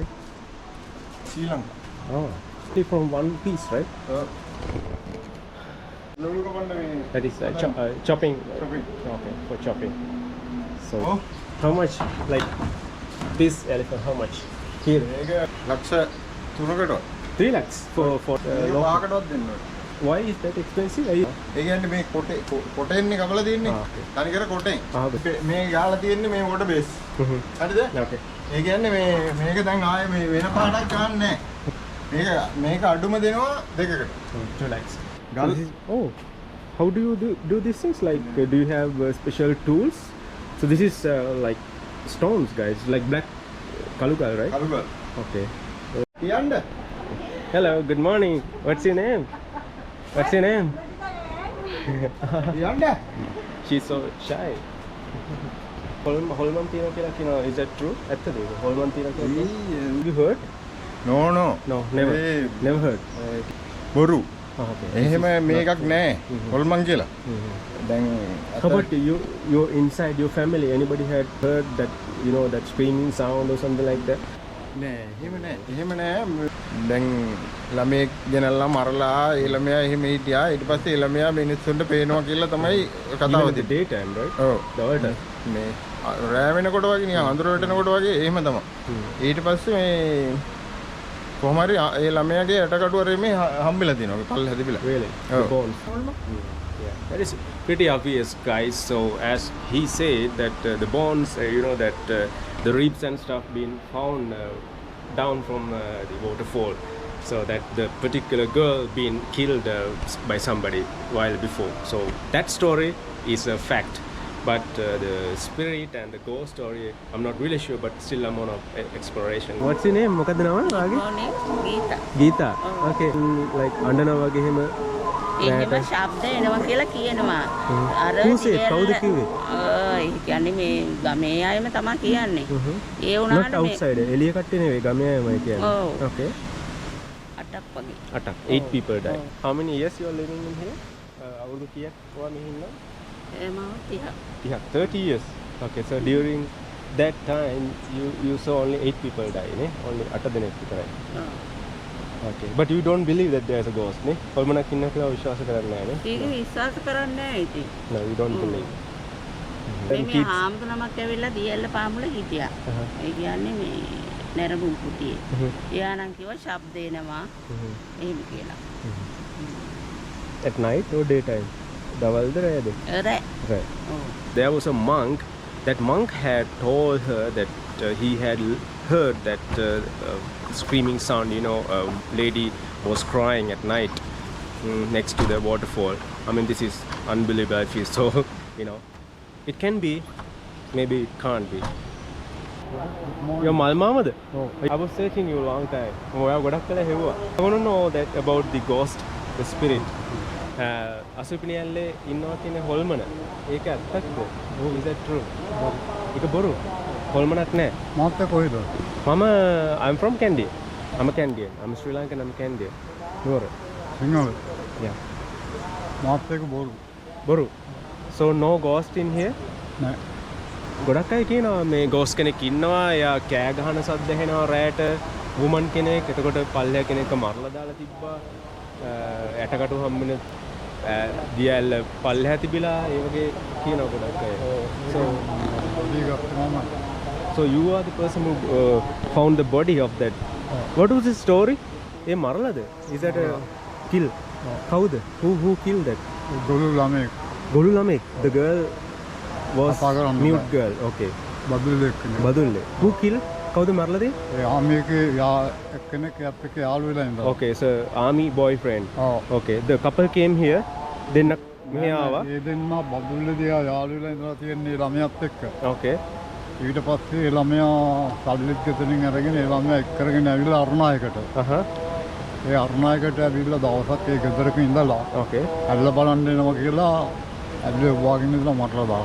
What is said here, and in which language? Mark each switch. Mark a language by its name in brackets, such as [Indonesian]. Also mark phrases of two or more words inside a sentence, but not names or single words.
[English] Sri Lanka. Oh. Only from one piece, right? That is chopping. Chopping. Okay, for chopping. So, Oh. how much? Like this elephant, how much? Here, [Sinhala] ලක්ෂ 3කට [English] 3 lakhs for [Sinhala] මේක [English] local. [Sinhala] 5කටවත් දෙන්න ඕනේ. [English] Why is that expensive? Are you? [Sinhala] ඒ කියන්නේ මේ කොටෙන්නේ කපලා තියෙන්නේ. [English] Ah, okay. [Sinhala] තනිකර කොටෙන්. [English] Ah, [Sinhala] මේ ගාලා තියෙන්නේ මේ [English] water base. Mhm. [Sinhala] හරිද? [English] Okay. [Sinhala] ඒ කියන්නේ මේක දැන් ආයේ මේ වෙන පාටක් ගන්න නැහැ. මේක අඩුම දෙනවා 2කට. 2 lakhs. ගල් [English] Oh, how do you do these things? Like, do you have special tools? So this is like stones, guys, like black kalugal, right? [Sinhala] කලුගල්. [English] Okay. [Sinhala] කියන්න. [English] Hello, good morning. What's your name? What's your name? [Sinhala] කියන්න. [English] She's so shy. Holman Tino Kila, is that true? At the Holman Tino Kila? You heard? No. No, never. Hey. Never heard. [Sinhala] බොරු. [English] Oh, okay. [Sinhala] එහෙම මේකක් නැහැ. හොල්මන් කියලා. දැන් How about you inside your family? Anybody had heard that, you know, that screaming sound or something like that? නෑ එහෙම නෑ. එහෙම නෑ. දැන් ළමයෙක් ගෙනල්ලා මරලා ඒ ළමයා එහෙම හිටියා. ඊට පස්සේ ඒ ළමයා මිනිස්සුන්ට පේනවා කියලා තමයි කතාව [English] Even at the [Sinhala] තියෙන්නේ. [English] daytime, right? [Sinhala] ඔව්. [English] The all time. [Sinhala] මේ රෑ වෙනකොට වගේ නිකන් අඳුර වැටෙනකොට වගේ එහෙම තමයි. ඊට පස්සේ මේ කොහොම හරි ඒ ළමයාගේ ඇටකටුවරේ මේ හම්බෙලා තියෙනවා. පල්ල හැදිපිලා. [English] Really? The Oh. bones. Yeah, that is pretty obvious, guys. So as he said that the bones, you know, that the ribs and stuff being found down from the waterfall, so that the particular girl being killed by somebody while before. So that story is a fact. But the spirit and the ghost story, I'm not really sure, but still I'm on exploration. What's your name? [Sinhala] මොකද නම? [English] morning, Geeta. [Sinhala] Geeta. [English] Okay. Like [Sinhala] අඬනවා වගේ එහෙම එහෙම ශබ්ද එනවා කියලා කියනවා. අර [English] Who said? [Sinhala] කවුද කිව්වේ? ඒ කියන්නේ මේ ගමේ අයම තමයි කියන්නේ. ඒ [English] Not [Sinhala] වුණාට මේ [English] outside. [Sinhala] එළිය කට්ටිය නෙවෙයි ගමේ අයමයි කියන්නේ. ඔව්. [English] Okay. [Sinhala] අටක් වගේ. [English] Attack. 8 people died. How many years you are living in here? [Sinhala] අවුරුදු කීයක් ඔයා මෙහි ඉන්නවා? එම 30. [English] Yeah, 30 years. Okay, so during that time you saw only 8 people die, ne? [Sinhala] Only 8 දෙනෙක් විතරයි. [English] Okay. But you don't believe that there's a ghost, ne? [Sinhala] කොල්මනක් ඉන්නවා කියලා විශ්වාස කරන්නේ නැහැ, ne? ඒක විශ්වාස කරන්නේ නැහැ ඉතින්. [English] No, you don't believe. [Sinhala] මේ මේ හාමුදුරුවමක් ඇවිල්ලා දියල්ල පාමුල හිටියා. ඒ කියන්නේ මේ නැරඹුම් කුටියේ. එයා නම් කිව්වා ශබ්ද එනවා. එහෙම කියලා. [English] At night or daytime? [Sinhala] දවල්ද රෑද? රෑ. [English] Right. [Sinhala] ඔව්. [English] There was a monk. That monk had told her that he had heard that screaming sound. You know, a lady was crying at night next to the waterfall. I mean, this is unbelievable. I feel so. You know, it can be, maybe it can't be. Your Malmamad? Oh. I was searching you a long time. I want to know that about the ghost, the spirit. [Sinhala] අසුපිනි ඇල්ලේ ඉන්නවා කියන හොල්මන. ඒක ඇත්තක්ද? [English] Is that true? [Sinhala] ඒක බොරු. හොල්මනක් නෑ. මාත් කොහෙද? [English] I'm from Candia. I'm a Candian. I'm Sri Lankan. I'm Candian. [Sinhala] නුවර. සිංහල. [English] Yeah. [Sinhala] මාත් බොරු. බොරු. [English] So no ghost in here? [Sinhala] නෑ. ගොඩක් අය කියනවා මේ ghost කෙනෙක් ඉන්නවා. එයා කෑ ගහන සද්ද ඇහෙනවා රැට. woman කෙනෙක්. එතකොට පල්ලෙය කෙනෙක්ව මරලා දාලා තිබ්බා. ඇටකටු හම්බෙන දියැල්ල පල්ලෙහා තිබිලා ඒ වගේ කියනවා ගොඩක් අය. [English] So you are the person who found the body of that. What was the story? [Sinhala] ඒ මරලාද? [English] Is that a kill? කවුද? Who killed that? [Sinhala] ගොළු ළමෙක්. ගොළු ළමෙක්. [English] The girl was [Sinhala] කතා කරන්න [English] mute [Sinhala] බෑ. [English] girl. Okay. [Sinhala] බදුල්ලෙක් නේ. බදුල්ලේ. [English] Who killed? [Sinhala] කවුද මරලාද? ඒ ආමියගේ එක්කෙනෙක් එයාත් එක්ක යාළු වෙලා ඉඳලා. [English] Okay, so army boyfriend. [Sinhala] ඔව්. [English] Okay, the couple came here. [Sinhala] දෙන්නක් මෙහි ආවා. ඒ දෙන්න බදුල්ලේදී යාළු වෙලා ඉඳලා තියෙන්නේ ළමයාත් එක්ක. Okay. ඊට පස්සේ ඒ ළමයා සල්ලිත් ගෙතනින් අරගෙන ඒ ළමයා එක් කරගෙන ඇවිල්ලා අරුණායකට. ඒ අරුණායකට ඇවිල්ලා දවසක් ඒ ගෙදරක ඉඳලා [English] Okay. [Sinhala] ඇවිල්ලා බලන්න එනවා කියලා ඇවිල්ලා වාගෙන ඉඳලා මරලා දාලා.